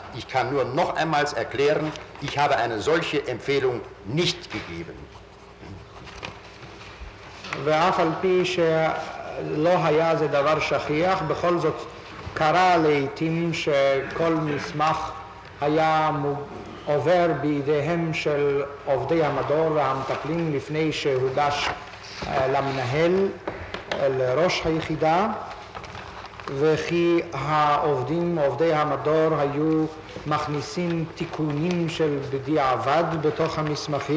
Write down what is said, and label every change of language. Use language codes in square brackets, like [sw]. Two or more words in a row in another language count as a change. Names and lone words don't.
[de] Ich kann nur noch einmal erklären, ich habe eine solche Empfehlung nicht gegeben. [he] ואף על פי שלא היה זה דבר שכיח, בכל זאת קרה לעתים שכל מסמך היה עובר בידיהם של עובדי המדור והמטפלים לפני שהוגש למנהל, לראש היחידה, וכי עובדי המדור היו מכניסים תיקונים של בדיעבד בתוך המסמכים.